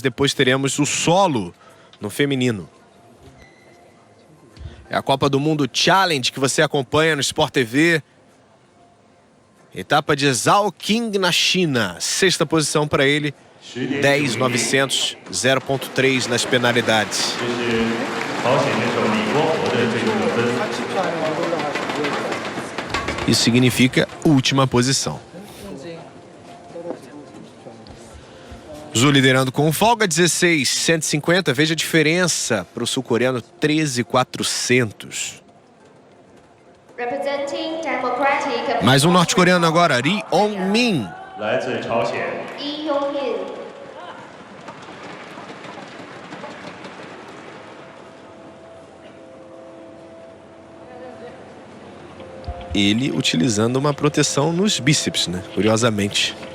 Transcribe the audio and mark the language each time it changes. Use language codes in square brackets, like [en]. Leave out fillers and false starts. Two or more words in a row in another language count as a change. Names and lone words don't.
[pt] Depois teremos o solo no feminino. É a Copa do Mundo Challenge que você acompanha no Sport TV. Etapa de Zhao Qing na China. 6ª posição para ele. 10.900, 0.3 nas penalidades. [zh] 这是朝鲜选手李光博的最终得分。 [pt] Isso significa última posição. Zhu liderando com folga, 16.150. Veja a diferença para o sul-coreano, 13.400. [en] Representing Democratic [pt] Mais um norte-coreano agora, Ri Ong-min. [zh] 来自朝鲜， [pt] Lee Yong-min. Ele utilizando uma proteção nos bíceps, né? Curiosamente.